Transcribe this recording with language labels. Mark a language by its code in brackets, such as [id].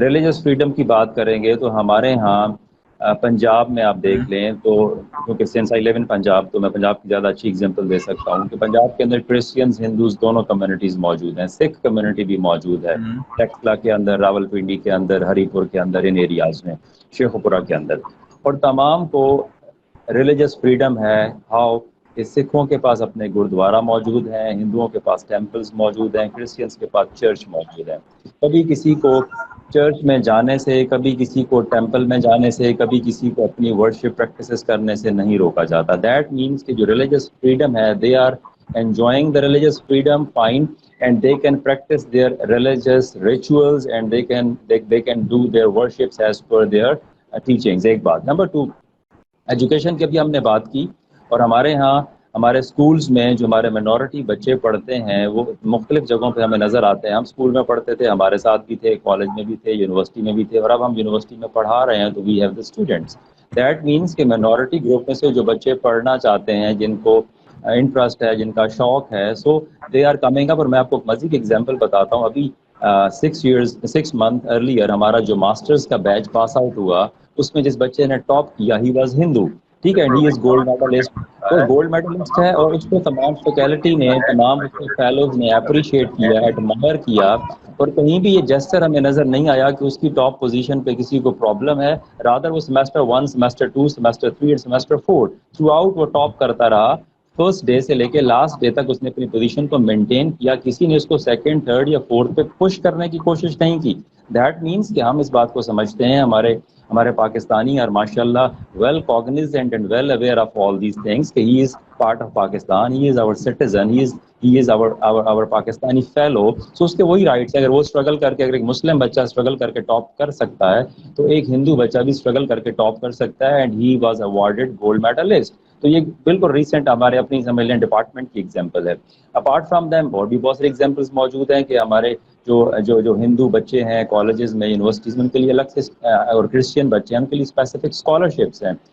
[ur] Religious freedom کی بات کریں گے تو ہمارے ہاں پنجاب میں آپ دیکھ لیں تو, کیونکہ [en] since I live in Punjab [ur] تو میں پنجاب کی زیادہ اچھی اگزامپل دے سکتا ہوں کہ پنجاب کے اندر کرسچنز ہندوز دونوں کمیونٹیز موجود ہیں, سکھ کمیونٹی بھی موجود ہے ٹیکسلا کے اندر, راول پنڈی کے اندر, ہری پور کے اندر, ان ایریاز میں, شیخوپورہ کے اندر, اور تمام کو ریلیجس فریڈم ہے. ہاؤ کہ سکھوں کے پاس اپنے گرودوارہ موجود ہیں, ہندوؤں کے پاس ٹیمپلز موجود ہیں, کرسچنس کے پاس چرچ موجود ہے. کبھی کسی کو چرچ میں جانے سے, کبھی کسی کو ٹیمپل میں جانے سے, کبھی کسی کو اپنی ورشپ پریکٹسز کرنے سے نہیں روکا جاتا. [en] that means [ur] کہ جو ریلیجس فریڈم ہے, [en] They are enjoying the religious freedom fine, and they can practice their religious rituals, and they can do their worships as per their teachings. [ur] ایک بات. نمبر 2, ایجوکیشن کی ابھی ہم نے بات کی, اور ہمارے ہاں ہمارے سکولز میں جو ہمارے منورٹی بچے پڑھتے ہیں وہ مختلف جگہوں پہ ہمیں نظر آتے ہیں. ہم سکول میں پڑھتے تھے, ہمارے ساتھ بھی تھے, کالج میں بھی تھے, یونیورسٹی میں بھی تھے, اور اب ہم یونیورسٹی میں پڑھا رہے ہیں تو [en] We have the students. [ur] That means کہ منورٹی گروپ میں سے جو بچے پڑھنا چاہتے ہیں, جن کو انٹرسٹ ہے, جن کا شوق ہے, [en] So they are coming up. [ur] اور میں آپ کو مزید ایگزامپل بتاتا ہوں. ابھی 6 months ارلیئر ہمارا جو ماسٹرز کا بیچ پاس آؤٹ ہوا, اس میں جس بچے نے ٹاپ کیا, [en] he was Hindu, [ur] ٹھیک ہے, [en] He is gold medallist. [ur] وہ گولڈ میڈلسٹ ہے, اور اس کو تمام فیکلٹی نے, تمام اس کے فیلوز نے اپریشیٹ کیا, ایڈمائر کیا, اور کہیں بھی یہ جسچر ہمیں نظر نہیں آیا کہ اس کی ٹاپ پوزیشن پہ کسی کو پرابلم ہے. رادر وہ سیمسٹر 1, سیمسٹر 2, سیمسٹر 3 اور سیمسٹر 4 تھرو آؤٹ وہ ٹاپ کرتا رہا. فرسٹ ڈے سے لے کے لاسٹ ڈے تک اس نے اپنی پوزیشن کو مینٹین کیا. کسی نے اس کو سیکنڈ, تھرڈ یا فورتھ پہ پش کرنے کی کوشش نہیں کی. [en] that means [ur] کہ ہم اس بات کو سمجھتے ہیں, ہمارے پاکستانی اور ماشاء اللہ [en] Well cognizant and well aware of all these things کہ he is part of Pakistan, he is our citizen, he is our Pakistani fellow. [ur] سو اس کے وہی رائٹس ہیں. اگر وہ اسٹرگل کر کے, اگر ایک مسلم بچہ اسٹرگل کر کے ٹاپ کر سکتا ہے تو ایک ہندو بچہ بھی اسٹرگل کر کے ٹاپ کر سکتا ہے. [en] and he was awarded [ur] gold medalist. تو یہ بالکل ریسنٹ ہمارے اپنی سمجھ لیں ڈپارٹمنٹ کی ایگزامپل ہے. [en] apart from them [ur] اور بھی بہت ساری ایگزامپلس موجود ہیں کہ ہمارے جو ہندو بچے ہیں کالجز میں, یونیورسٹیز میں, ان کے لیے الگ سے, اور کرسچین بچے ہیں ان کے لیے اسپیسیفک اسکالرشپس ہیں.